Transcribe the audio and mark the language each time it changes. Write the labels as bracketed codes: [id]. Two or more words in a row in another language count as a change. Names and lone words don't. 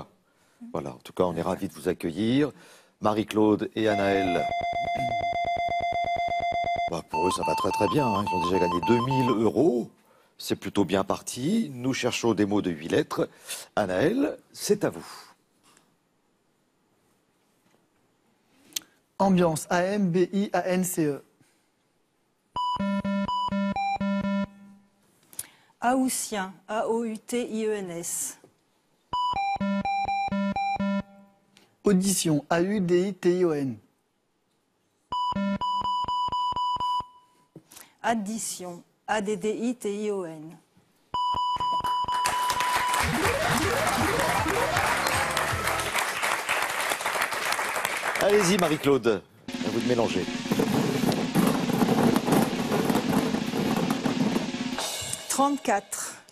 [fr] Voilà, en tout cas, on est ravis de vous accueillir. Marie-Claude et Anaël, bah, pour eux, ça va très très bien. Hein. Ils ont déjà gagné 2000 €. C'est plutôt bien parti. Nous cherchons des mots de 8 lettres. Anaël, c'est à vous. Ambiance, A-M-B-I-A-N-C-E. Aoutien, A-O-U-T-I-E-N-S. Audition, A-U-D-I-T-I-O-N. Addition, A-D-D-I-T-I-O-N. Allez-y, Marie-Claude. À vous de mélanger. « 34.